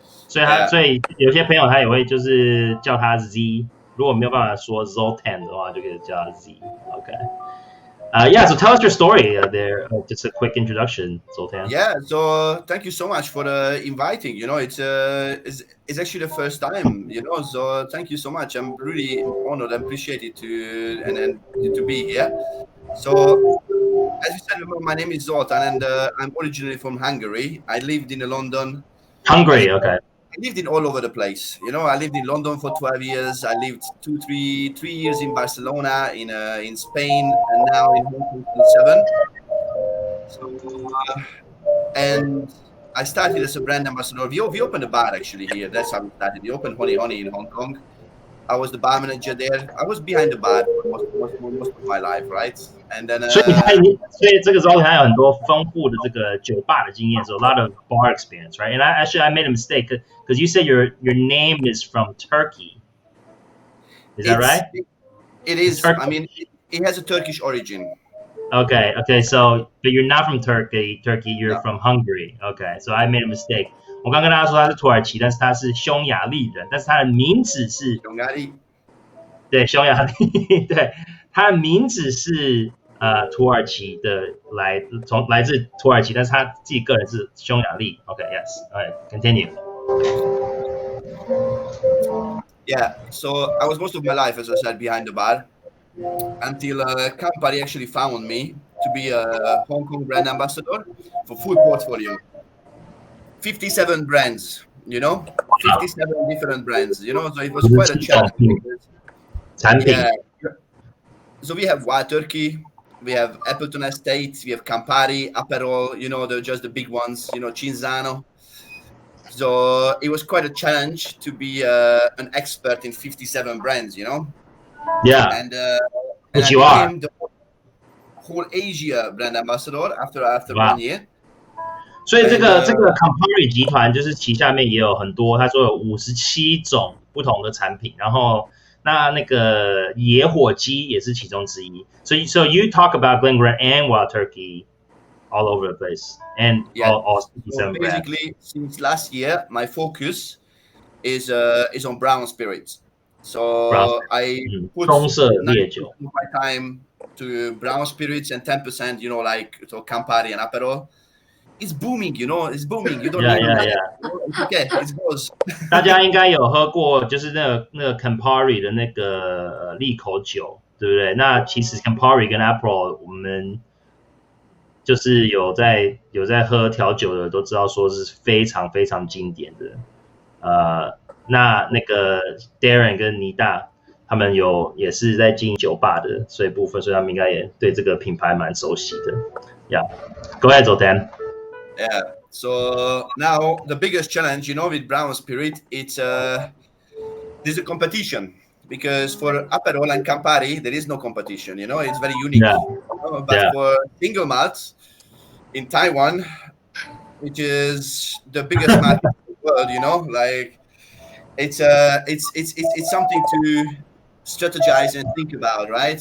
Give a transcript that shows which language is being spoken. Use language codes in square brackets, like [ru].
[zh] 所以有些朋友他也会就是叫他 Z， 如果没有办法说 Zoltan 的话，就可以叫他 Z。 [en] So tell us your story there. Just a quick introduction, Zoltan. Yeah, so thank you so much for inviting. It's actually the first time. So thank you so much. I'm really honored and appreciated to be here. So as you said, my name is Zoltan, and I'm originally from Hungary. I lived in London. Hungary, okay. I lived in all over the place. I lived in London for 12 years. I lived 3 years in Barcelona, in Spain, and now in Hong Kong for 7. And I started as a brand ambassador. We opened a bar actually here. That's how we started. We opened Honey in Hong Kong. I was the bar manager there. I was behind the bar for most of my life, right? And then [zh] 所以这个时候还有很多丰富的这个酒吧的经验 [en] so a lot of bar experience, right? And I made a mistake because you said your name is from Turkey. Is that right? It is. I mean, it has a Turkish origin. Okay. So, but you're not from Turkey. You're from Hungary. Okay. So I made a mistake. [zh] 我刚跟大家说他是土耳其，但是他是匈牙利人，但是他的名字是匈牙利。对，匈牙利，对，他的名字是土耳其的，来自土耳其，但是他自己个人是匈牙利。 [en] Okay, continue. Yeah, so I was most of my life, as I said, behind the bar until Campari actually found me to be a Hong Kong brand ambassador for full portfolio. 57 brands, 57 different brands, so it was quite a challenge. Yeah. So we have Wild Turkey, we have Appleton Estate, we have Campari, Aperol, they're just the big ones, Cinzano. So it was quite a challenge to be an expert in 57 brands, Yeah. And you are. became the whole Asia brand ambassador after 1 year. [zh] 所以这个 Campari 集团就是旗下面也有很多，他说有57种不同的产品，然后那个野火鸡也是其中之一。 [en] So you talk about Glen Grant and Wild Turkey all over the place, and all 57 brands. Basically, since last year, my focus is on brown spirits. So I put [zh] 棕色烈酒 [en] my time to brown spirits and 10%, so Campari and Aperol. It's booming, it's booming. You don't Yeah. It's okay, it goes. [zh] 大家应该有喝过，就是那个 Campari 的那个利口酒，对不对？那其实 Campari 跟 Aperol 我们就是有在喝调酒的都知道说是非常非常经典的。那个 Darren 跟妮大他们也是在经营酒吧的部分，所以他们应该也对这个品牌蛮熟悉的。 [en] Yeah, go ahead, Zoltan. Yeah. So now the biggest challenge, with brown spirit, there's a competition because for Aperol and Campari there is no competition. It's very unique. Yeah. But for single malts in Taiwan, which is the biggest market in the world, like it's something to strategize and think about, right?